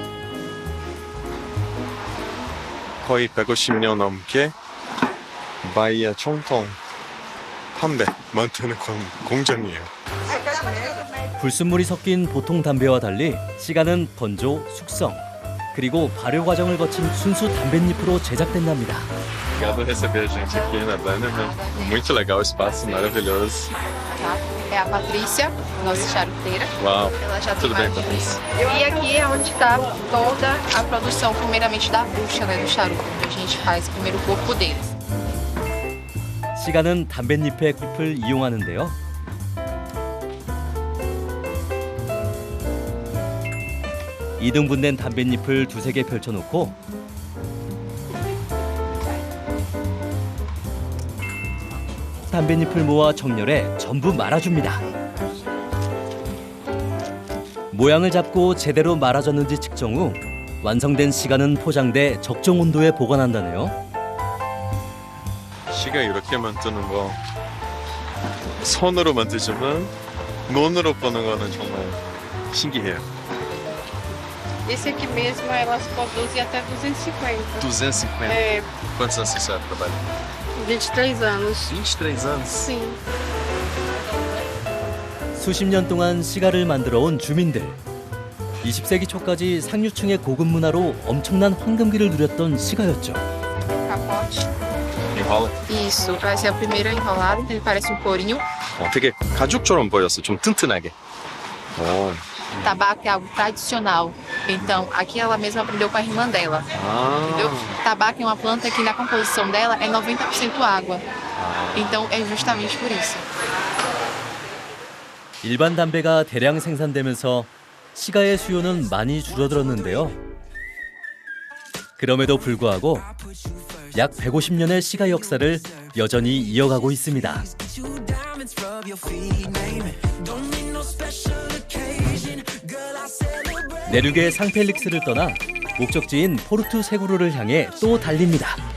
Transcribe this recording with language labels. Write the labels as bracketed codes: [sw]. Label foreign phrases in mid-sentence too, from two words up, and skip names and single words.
[ko] 거의 150년 넘게 바이아 총통 담배 만드는 공장이에요. 불순물이 섞인 보통 담배와 달리 시가는 건조, 숙성, 그리고 발효 과정을 거친 순수 담뱃잎으로 제작된답니다. [pt] Obrigado por receber a gente aqui na banda, né? Muito legal o espaço, maravilhoso. É a Patrícia, nossa charuteira. Uau, Ela já tudo tem bem, mais de Patrícia? E aqui é onde está toda a produção, primeiramente da bucha, né, do charuto, onde a gente faz primeiro o corpo deles. [ko] 시가는 담뱃잎의 잎을 이용하는데요. 이등분된 담뱃잎을 두세 개 펼쳐놓고 담뱃잎을 모아 정렬해 전부 말아줍니다. 모양을 잡고 제대로 말아졌는지 측정 후 완성된 시가는 포장돼 적정 온도에 보관한다네요. 시가 이렇게 만드는 거 손으로 만들지만 눈으로 보는 거는 정말 신기해요. [pt] Esse aqui mesmo, elas produzem até 250. 250? É, Quantos anos você trabalha? 23 anos. 23 anos? Sim. [ko] 수십 년 동안 시가를 만들어 온 주민들. 20세기 초까지 상류층의 고급 문화로 엄청난 황금기를 누렸던 시가였죠. [pt] Capote. Enrola? Isso, vai ser a primeira enrolada, ele parece um corinho. [ko] 되게 가죽처럼 보였어. 좀 튼튼하게. 오. [pt] Tabaco é algo tradicional. Então, aqui ela mesma aprendeu com a irmã dela. Entendeu? Tabaco é uma planta que na composição dela é 90% água. Então, é justamente por isso. [ko] 일반 담배가 대량 생산되면서 시가의 수요는 많이 줄어들었는데요. 그럼에도 불구하고 약 150년의 시가 역사를 여전히 이어가고 있습니다. 내륙의 상펠릭스를 떠나 목적지인 포르투 세구르를 향해 또 달립니다.